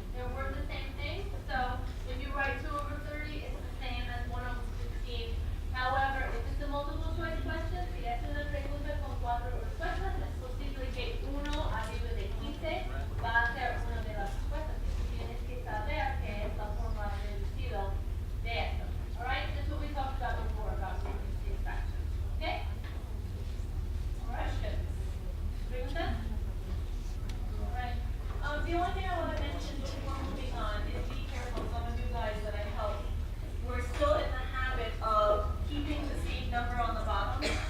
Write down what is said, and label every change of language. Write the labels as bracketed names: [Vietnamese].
[English] They're worth the same thing. So if you write 2 over 30, it's the same as 1 over 15. However, if it's a multiple choice question, [Spanish] si es una pregunta con 4 respuestas, es posible que 1 arriba de 15 va a ser una de las respuestas. Y tú tienes que saber que es la forma reducida de esto. [English] Alright? That's what we talked about before about reducing fractions. Okay? Alright? Preguntas? Alright. The only thing I want to mention before moving on is be careful. Some of you guys that I help, we're still in the habit of keeping the same number on the bottom.